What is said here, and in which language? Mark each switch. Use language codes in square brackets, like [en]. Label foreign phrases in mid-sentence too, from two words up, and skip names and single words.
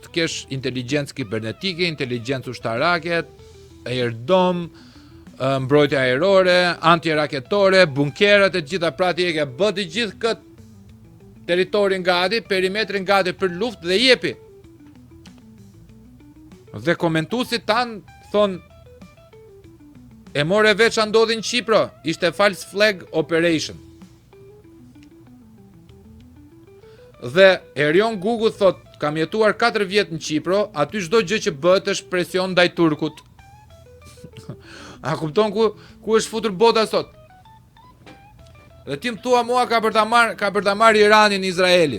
[sq] Të kesh inteligjencë kibernetike, inteligjencë ushtarake, airdom, mbrojtje ajrore, antiraketore, bunkerat e gjitha, pra ti e ke bë të gjithë këtë territorin gati, perimetrin gati për luftë dhe jepi. Dhe komentuesit tan thon e more veç ndodhi në Kipro, ishte [en] false flag operation. [sq] Dhe Erion Gugu thot, kam jetuar 4 vjet në Kipro, aty çdo gjë që bëhet është presion ndaj turkut. A kupton ku është futur bota sot? Dhe ti më thua mua ka për ta marrë Iranin Izraeli.